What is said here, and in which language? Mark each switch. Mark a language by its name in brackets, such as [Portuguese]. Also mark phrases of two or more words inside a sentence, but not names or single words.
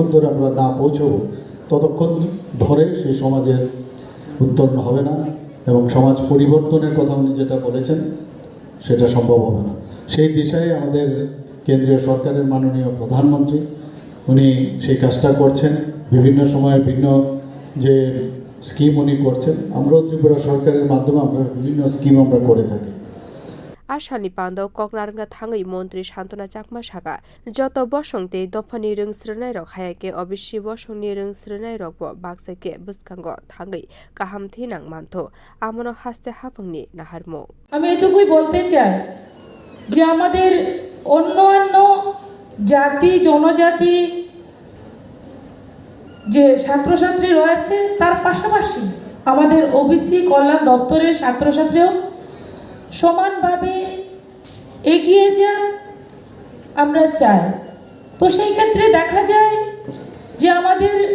[Bangla] ধরে আমরা না পৌঁছব ততক্ষণ ধরে সেই সমাজের উত্তরণ হবে না এবং সমাজ পরিবর্তনের কথা উনি যেটা বলেছেন সেটা সম্ভব হবে না সেই দিশায় আমাদের কেন্দ্রীয় সরকারের মাননীয় প্রধানমন্ত্রী উনি সেই কাজটা করছেন বিভিন্ন সময়ে ভিন্ন যে স্কিম উনি করছেন আমরাও ত্রিপুরা সরকারের মাধ্যমে আমরা বিভিন্ন স্কিম আমরা করে থাকি [Kok Borok] Ashani Pando Kognaragna Thangai Montri Shantana Chakma Shaka Joto Bosongte Dofani Rwngswrwngnai Rok Hayake OBC Bosongni Rwngswrwngnai Rokbo Baksake Buskango Thangai Kaham Thinang Manto Amono Haste Hafungni Naharmo [Bangla] আমি এটুকুই বলতে চাই যে আমাদের অন্যান্য জাতি জনজাতি যে ছাত্রছাত্রী রয়েছে তার পাশাপাশি আমাদের ওবিসি কল্যাণ দপ্তরের ছাত্রছাত্রীও সমানভাবে এগিয়ে যাক আমরা চাই তো সেই ক্ষেত্রে দেখা যায় যে আমাদের